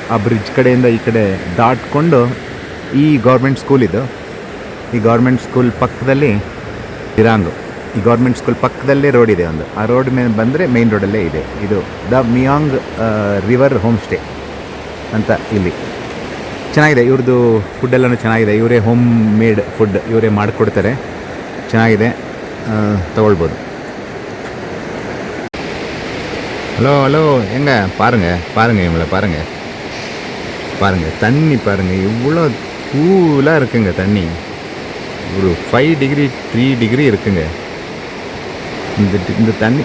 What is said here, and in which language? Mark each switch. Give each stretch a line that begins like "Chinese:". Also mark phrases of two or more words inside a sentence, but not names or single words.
Kannada: ಆ ಬ್ರಿಡ್ಜ್ ಕಡೆಯಿಂದ ಈ ಕಡೆ ದಾಟ್ಕೊಂಡು ಈ
English: government school
Kannada: ಇದು, ಈ
English: government school
Kannada: ಪಕ್ಕದಲ್ಲಿ ದಿರಾಂಗು, ಈ
English: government school
Kannada: ಪಕ್ಕದಲ್ಲೇ ರೋಡ್ ಇದೆ ಒಂದು. ಆ ರೋಡ್ ಮೇಲೆ ಬಂದರೆ ಮೇನ್ ರೋಡಲ್ಲೇ ಇದೆ ಇದು ದ ಮಿಯಾಂಗ್ ರಿವರ್ ಹೋಮ್ ಸ್ಟೇ ಅಂತ. ಇಲ್ಲಿ ಚೆನ್ನಾಗಿದೆ, ಇವ್ರದ್ದು ಫುಡ್ಡೆಲ್ಲನೂ ಚೆನ್ನಾಗಿದೆ. ಇವರೇ
English: home made food
Kannada: ಇವರೇ ಮಾಡಿಕೊಡ್ತಾರೆ, ಚೆನ್ನಾಗಿದೆ, ತಗೊಳ್ಬೋದು.
Tamil: ஹலோ எங்க பாருங்க இவங்கள பாருங்க தண்ணி பாருங்க, இவ்வளோ கூலாக இருக்குங்க தண்ணி. ஒரு 5 டிகிரி 3 டிகிரி இருக்குங்க இந்த தண்ணி.